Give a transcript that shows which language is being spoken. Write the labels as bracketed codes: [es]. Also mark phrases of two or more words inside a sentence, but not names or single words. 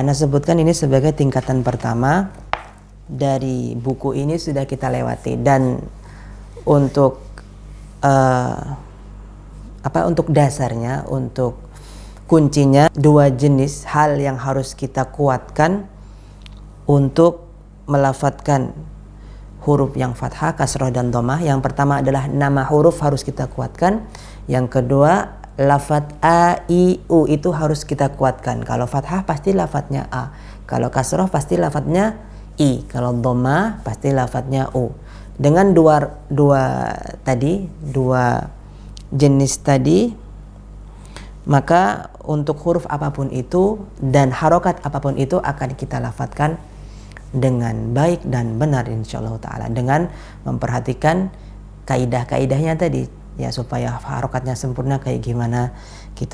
[id] Ana sebutkan ini sebagai tingkatan pertama dari buku ini sudah kita lewati, dan untuk untuk dasarnya, untuk kuncinya, dua jenis hal yang harus kita kuatkan untuk melafatkan huruf yang fathah, kasrah dan dhammah. Yang pertama adalah nama huruf harus kita kuatkan. Yang kedua, lafadz a, i, u itu harus kita kuatkan. Kalau fathah pasti lafadznya a. Kalau kasrah pasti lafadznya i. Kalau dhammah pasti lafadznya u. Dengan dua jenis tadi, maka untuk huruf apapun itu dan harokat apapun itu akan kita lafadzkan dengan baik dan benar [ar] إن شاء الله تعالى, [id] dengan memperhatikan kaidah-kaidahnya tadi ya, supaya harokatnya sempurna kayak gimana gitu.